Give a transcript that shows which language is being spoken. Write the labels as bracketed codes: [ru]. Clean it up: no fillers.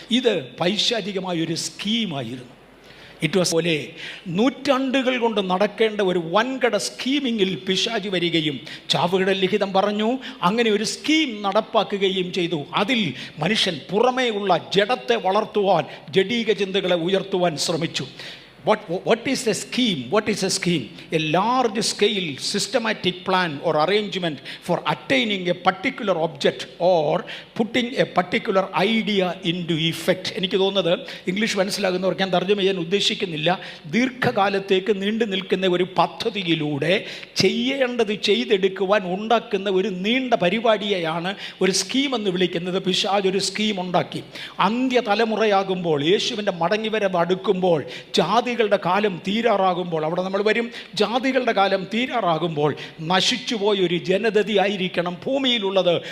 [ml] ഇത് പൈശാചികമായൊരു സ്കീമായിരുന്നു. പോലെ നൂറ്റാണ്ടുകൾ കൊണ്ട് നടക്കേണ്ട ഒരു വൻകട സ്കീമിങ്ങിൽ പിശാചി വരികയും ചാവുകടൽ ലിഖിതം പറഞ്ഞു അങ്ങനെ ഒരു സ്കീം നടപ്പാക്കുകയും ചെയ്തു. അതിൽ മനുഷ്യൻ പുറമേ ഉള്ള ജഡത്തെ വളർത്തുവാൻ, ജഡീക ചിന്തകളെ ഉയർത്തുവാൻ ശ്രമിച്ചു. [en] What is a scheme? What is a scheme? A large scale systematic plan or arrangement for attaining a particular object or putting a particular idea into effect. [ml] എനിക്ക് തോന്നുന്നത് ഇംഗ്ലീഷ് മനസ്സിലാകുന്നവർക്ക് ഞാൻ തർജ്ജമ ചെയ്യാൻ ഉദ്ദേശിക്കുന്നില്ല. ദീർഘകാലത്തേക്ക് നീണ്ടു നിൽക്കുന്ന ഒരു പദ്ധതിയിലൂടെ ചെയ്യേണ്ടത് ചെയ്തെടുക്കുവാൻ ഉണ്ടാക്കുന്ന ഒരു നീണ്ട പരിപാടിയെയാണ് ഒരു സ്കീം എന്ന് വിളിക്കുന്നത്. പിശാച് ഒരു സ്കീം ഉണ്ടാക്കി. അന്ത്യതലമുറയാകുമ്പോൾ, യേശുവിൻ്റെ മടങ്ങിവരവ് അടുക്കുമ്പോൾ, ജാതികളുടെ കാലം തീരാറാകുമ്പോൾ, അവിടെ നമ്മൾ വരും, ജാതികളുടെ കാലം തീരാറാകുമ്പോൾ നശിച്ചുപോയ ഒരു ജനതതി ആയിരിക്കണം ഭൂമിയിലുള്ളത്.